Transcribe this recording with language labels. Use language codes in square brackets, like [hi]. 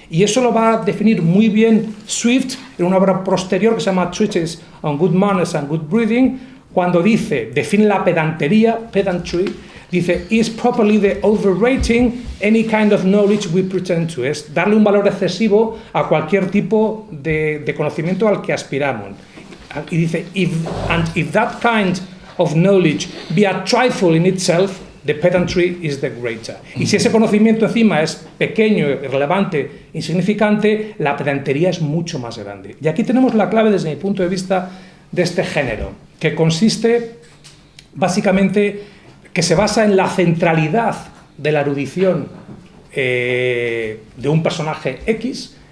[es] Y eso lo va a definir muy bien Swift en una obra posterior que se llama [en] Treatise on Good Manners and Good Breeding, [es] cuando define la pedantería, pedantry, dice: [en] is properly the overrating any kind of knowledge we pretend to. [es] Es darle un valor excesivo a cualquier tipo de conocimiento al que aspiramos. Y dice: [en] if that kind of knowledge be a trifle in itself, the pedantry is the greater. [es] Y si ese conocimiento encima es pequeño, irrelevante, insignificante, la pedantería es mucho más grande. Y aquí tenemos la clave desde mi punto de vista de este género, que consiste básicamente, que se basa en la centralidad de la erudición de un personaje X.